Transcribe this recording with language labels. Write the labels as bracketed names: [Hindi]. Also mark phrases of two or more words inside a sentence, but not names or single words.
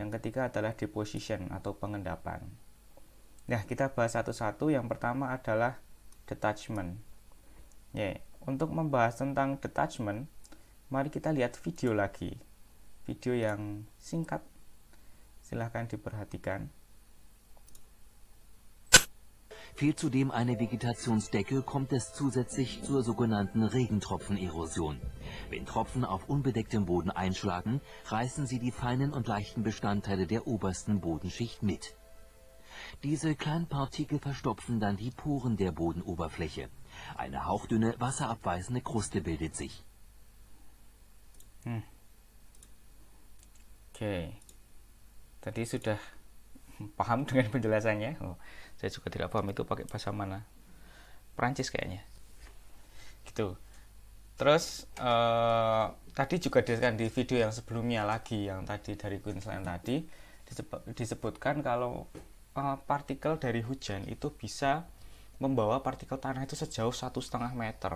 [Indonesian] Yang ketiga adalah deposition atau pengendapan. Nah, kita bahas satu-satu. Yang pertama adalah detachment. Untuk membahas tentang detachment, mari kita lihat video lagi. Video yang singkat. Silahkan diperhatikan. [German] Fehlt zudem eine Vegetationsdecke, kommt es zusätzlich zur sogenannten Regentropfenerosion. Wenn Tropfen auf unbedecktem Boden einschlagen, reißen sie die feinen und leichten Bestandteile der obersten Bodenschicht mit. Diese Kleinpartikel verstopfen dann die Poren der Bodenoberfläche. Eine hauchdünne, wasserabweisende Kruste bildet sich. [Indonesian] Oke, tadi sudah paham dengan penjelasannya. Saya juga tidak paham itu pakai bahasa mana, Perancis kayaknya, gitu. Terus tadi juga di video yang sebelumnya lagi, yang tadi dari Queensland tadi disebutkan kalau partikel dari hujan itu bisa membawa partikel tanah itu sejauh 1,5 meter.